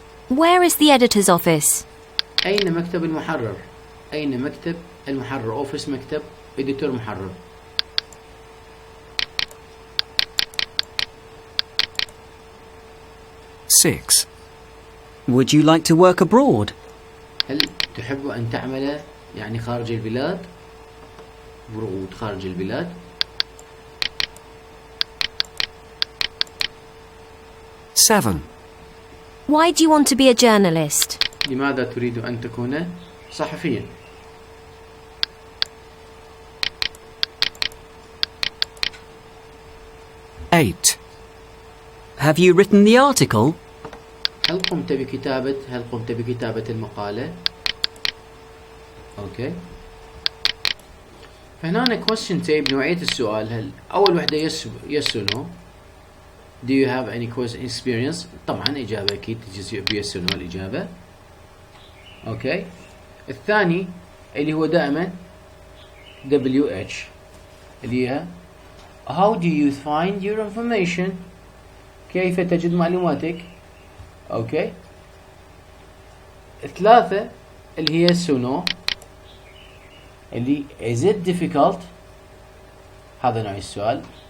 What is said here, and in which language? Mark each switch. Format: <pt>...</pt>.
<en>Where is the editor's office?</en> <ar>أين مكتب المحرر. أين مكتب المحرر. أوفيس مكتب إديتور محرر. 6</ar> <en>Would you like to work abroad?</en> <ar>هل تحب أن تعمل يعني خارج البلاد؟ abroad خارج البلاد. 7.</ar> <en>Why do you want to be a journalist?</en> <ar>لماذا تريد أن تكون صحفيا؟ 8.</ar> <en>Have you written the article?</en> <ar>هل قمت بكتابة المقالة؟ اوكي. فهنا</ar> <en>question tape</en> <ar>نوعية السؤال. هل أول وحدة</ar> <en>yes or no. Do you have any question experience؟</en> <ar>طبعا إجابة أكيد تجي</ar> <en>yes or no</en> <ar>الإجابة. اوكي. الثاني اللي هو دائما WH اللي هي</ar> <en>How do you find your information؟</en> <ar>كيف تجد معلوماتك؟ اوكي. الثلاثة اللي هي</ar> <en>yes or no</en> <ar>اللي</ar> <en>is it difficult؟</en> <ar>هذا نوع السؤال.</ar>